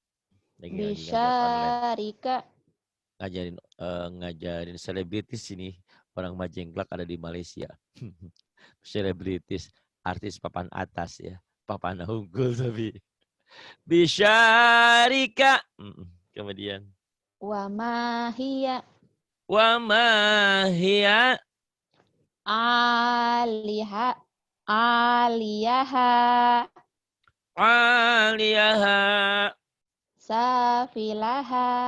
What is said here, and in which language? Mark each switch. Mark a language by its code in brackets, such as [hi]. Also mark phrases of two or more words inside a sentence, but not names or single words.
[ar] Bisyarika. [id] Ngajarin selebritis ini. Orang Majengklak ada di Malaysia. Selebritis. Artis papan atas ya. Papan unggul tapi. Bisyarika. Kemudian. [ar] وما هي وما هي عاليها عاليها aliyaha safilaha